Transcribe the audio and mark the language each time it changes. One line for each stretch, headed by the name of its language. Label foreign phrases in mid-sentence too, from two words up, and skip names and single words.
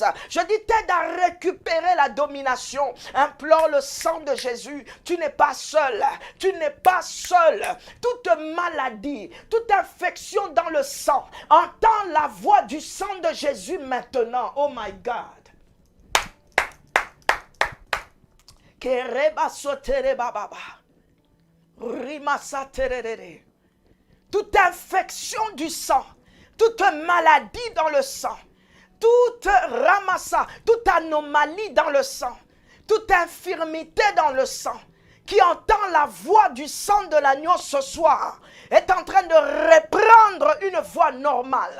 French: Je dis t'aide à récupérer la domination. Implore le sang de Jésus. Tu n'es pas seul. Tu n'es pas seul. Toute maladie, toute infection dans le sang. Entends la voix du sang de Jésus maintenant.
English: Oh my God. Kereba sotere bababa. Rimasa tererere.
French: Toute infection du sang, toute maladie dans le sang, toute ramassa, toute anomalie dans le sang, toute infirmité dans le sang, qui entend la voix du sang de l'agneau ce soir, est en train de reprendre une voix normale.